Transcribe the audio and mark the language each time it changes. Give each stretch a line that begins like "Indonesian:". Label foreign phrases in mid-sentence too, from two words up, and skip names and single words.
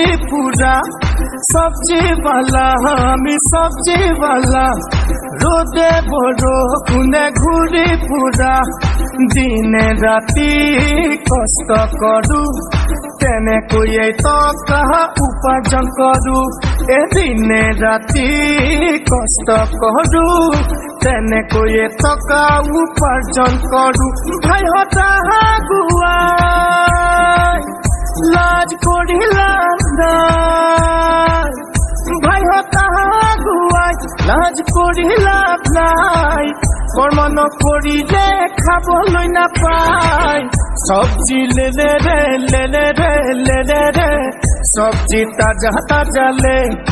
Assamese: পুরা
Hindi: सब्ज़ी वाला
Assamese: আমি
Hindi: सब्ज़ी वाला
Assamese: রোদে বড় খুনে ঘুরি পুরা দিনে রাতি কষ্ট করু তেনেকৈ টকা উপাৰ্জন কৰো দিনে ৰাতি কষ্ট কৰো তেনেকৈ টকা উপাৰ্জন কৰো ভাইহতা গুৱাই লাজ কৰিলা নাই ভাইহতা গুৱাই লাজ কৰিলা নাই কৰ্ম নকৰিলে খাবলৈ নাপায়
Hindi: सब्ज़ी ले ले रे ले ले रे ले ले रे सब्ज़ी ताज़ा ताज़ा ले